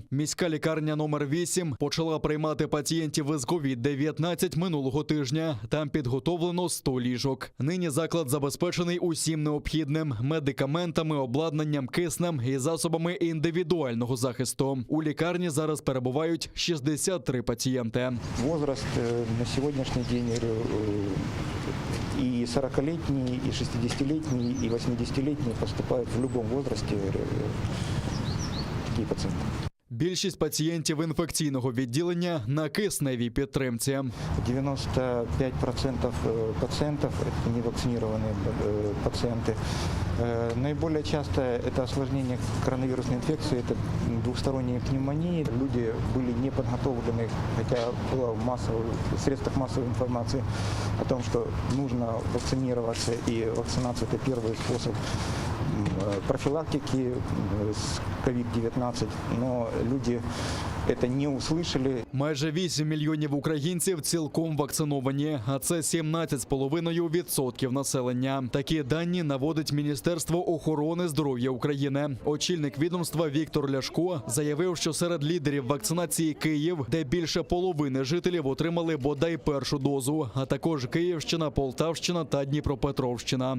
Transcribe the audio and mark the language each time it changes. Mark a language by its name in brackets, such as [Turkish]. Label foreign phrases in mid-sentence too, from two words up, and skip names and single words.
[Ukrainian] Міська лікарня номер 8 почала приймати пацієнтів із COVID-19 минулого тижня. Там підготовлено 100 ліжок. Нині заклад забезпечений усім необхідним – медикаментами, обладнанням, киснем і засобами індивідуального захисту. У лікарні зараз перебувають 63 пацієнти. [Russian] Возраст на сегодняшний день и 40-летние, и 60-летние, и 80-летние поступают в любом возрасте такие пациенты. [Ukrainian] Більшість пацієнтів інфекційного відділення на кисневій підтримці. [Russian] 95% пациентов – это невакцинированные пациенты. Наиболее часто это осложнение коронавирусной инфекции, это двухсторонние пневмонии. Люди были не подготовлены, хотя было в средствах массовой информации о том, что нужно вакцинироваться, и вакцинация – это первый способ профилактики с COVID-19, но люди це не услышали. [Ukrainian] Майже 8 мільйонів українців цілком вакциновані, а це 17,5% населення. Такі дані наводить Міністерство охорони здоров'я України. Очільник відомства Віктор Ляшко заявив, що серед лідерів вакцинації Київ, де більше половини жителів отримали бодай першу дозу, а також Київщина, Полтавщина та Дніпропетровщина.